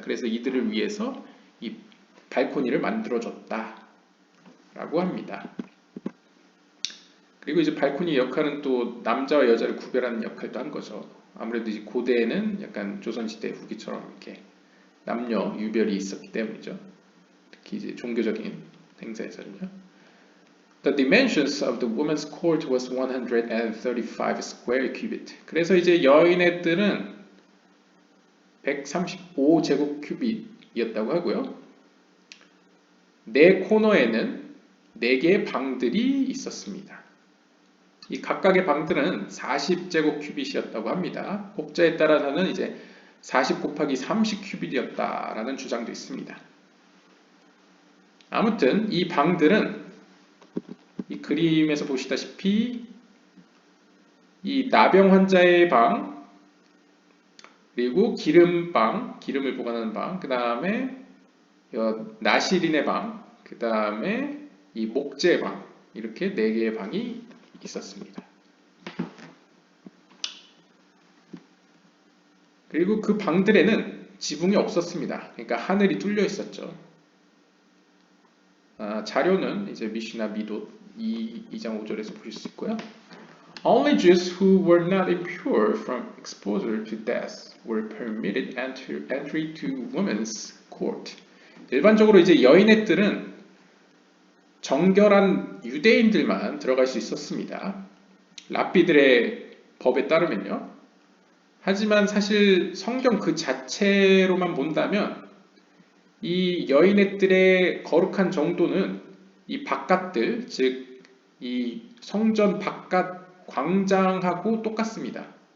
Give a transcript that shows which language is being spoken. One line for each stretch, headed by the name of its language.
Korean: 그래서 이들을 위해서 이 발코니를 만들어줬다라고 합니다. 그리고 이제 발코니의 역할은 또 남자와 여자를 구별하는 역할도 한 거죠. 아무래도 이제 고대에는 약간 조선시대 후기처럼 이렇게 남녀 유별이 있었기 때문이죠. 특히 이제 종교적인 행사에서는요.
English: The dimensions of the woman's court was 135 square cubit.
Korean: 그래서 이제 여인의들은 135제곱 큐빗이었다고 하고요. 네 코너에는 4개의 방들이 있었습니다. 이 각각의 방들은 40제곱 큐빗이었다고 합니다. 혹자에 따라서는 이제 40 곱하기 30 큐빗이었다라는 주장도 있습니다. 아무튼 이 방들은 이 그림에서 보시다시피 이 나병 환자의 방, 그리고 기름방, 기름을 보관하는 방, 그 다음에 나시린의 방, 그 다음에 이 목재 방, 이렇게 4개의 방이 있었습니다. 그리고 그 방들에는 지붕이 없었습니다. 그러니까 하늘이 뚫려 있었죠. 자료는 이제 미시나 미도 2장 5절에서 보실 수 있고요.
English: Only Jews who were not impure from exposure to death were permitted entry to women's court.
Korean: 일반적으로 이제 여인의들은 정결한 유대인들만 들어갈 수 있었습니다. 랍비들의 법에 따르면요. 하지만 사실 성경 그 자체로만 본다면 이 여인의들의 거룩한 정도는 이 바깥들, 즉 이 성전 바깥 광장하고 똑같습니다.